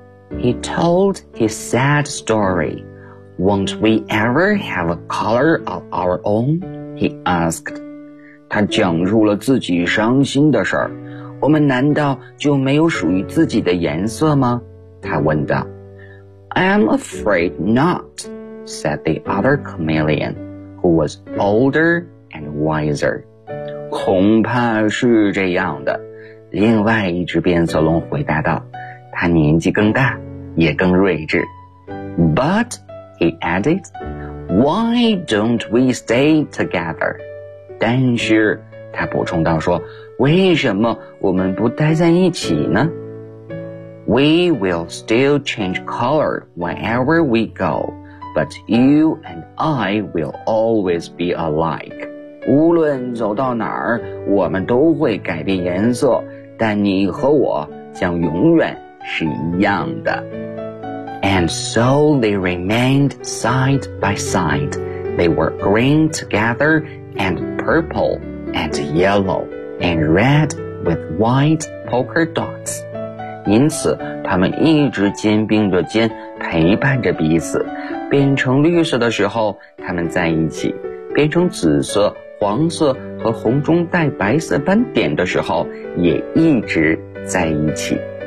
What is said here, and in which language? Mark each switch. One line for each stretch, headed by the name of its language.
English: He told his sad story. Won't we ever have a color of our own? He asked.
Chinese: 他讲述了自己伤心的事儿。我们难道就没有属于自己的颜色吗？他问道。
English: I'm afraid not, said the other chameleon, who was older and wiser.
Chinese: 恐怕是这样的。另外一只变色龙回答道，他年纪更大，也更睿智。
English: But, he added, why don't we stay together?
Chinese: 但是他补充道说，为什么我们不待在一起呢？
English: We will still change color wherever we go, but you and I will always be alike.
Chinese: 无论走到哪儿，我们都会改变颜色，但你和我将永远是一样的。
English: And so they remained side by side. They were green together and purple and yellow. And red with white polka dots.
Chinese: 因此他们一直肩并着肩陪伴着彼此，变成绿色的时候他们在一起，变成紫色、黄色和红中带白色斑点的时候也一直在一起。